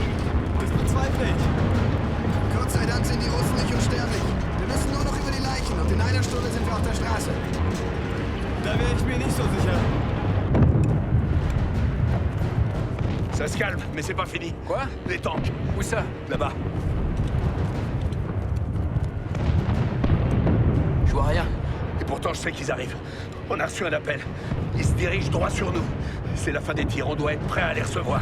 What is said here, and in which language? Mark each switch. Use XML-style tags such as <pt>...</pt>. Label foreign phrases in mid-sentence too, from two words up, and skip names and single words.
<de>Das bezweifle ich. Gott sei Dank sind die Russen nicht unsterblich. Wir müssen nur noch über die Leichen und in einer Stunde sind wir auf der Straße. Da wäre ich mir nicht so sicher.</de> <fr>Ça se calme, mais c'est pas fini. Quoi? Les tanks. Où ça? Là-bas. Je vois rien. Et pourtant, je sais qu'ils arrivent. On a reçu un appel. Ils se dirigent droit sur nous. C'est la fin des tirs, on doit être prêt à les recevoir.</fr>